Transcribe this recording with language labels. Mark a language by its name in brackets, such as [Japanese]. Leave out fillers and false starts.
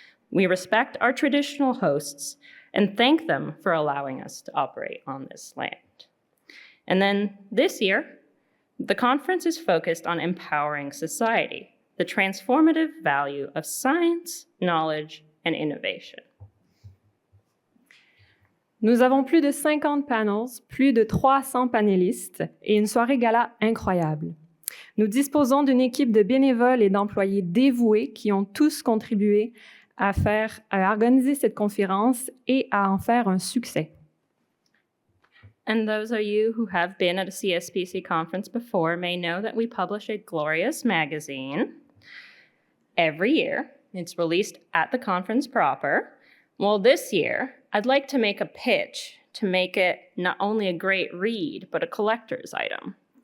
[English] We respect our traditional hosts and thank them for allowing us to operate on this land. And then this year, the conference is focused on empowering society, the transformative value of science, knowledge, and innovation. [French] Nous avons plus de 50 panels, plus de 300 panélistes et une soirée gala incroyable. Nous disposons d'une équipe de bénévoles et d'employés dévoués qui ont tous contribué à organiser cette conférence et à en faire un succès. [English] And those of you who have been at a CSPC conference before may know that we publish a glorious magazine every year. It's released at the conference proper. Well, this year, I'd like to make a pitch to make it not only a great read, but a collector's item.